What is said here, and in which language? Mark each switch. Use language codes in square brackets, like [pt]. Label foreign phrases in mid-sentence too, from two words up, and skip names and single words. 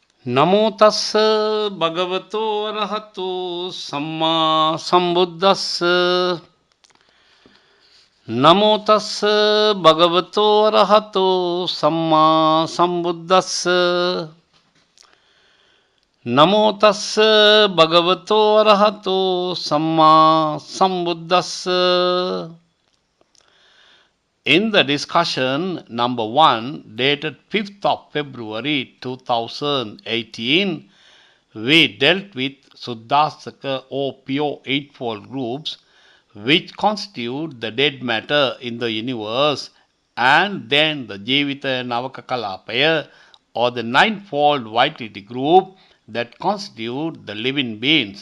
[pi] නමෝ තස්ස භගවතෝ අරහතෝ සම්මා සම්බුද්දස්ස නමෝ තස්ස භගවතෝ අරහතෝ සම්මා සම්බුද්දස්ස නමෝ තස්ස භගවතෝ අරහතෝ සම්මා සම්බුද්දස්ස. [en] In the discussion number 1, dated 5th of February 2018, we dealt with Suddhasaka or pure eightfold groups which constitute the dead matter in the universe, and then the [pi] Jivita Navakakalapaya [en] or the ninefold vitality group that constitute the living beings.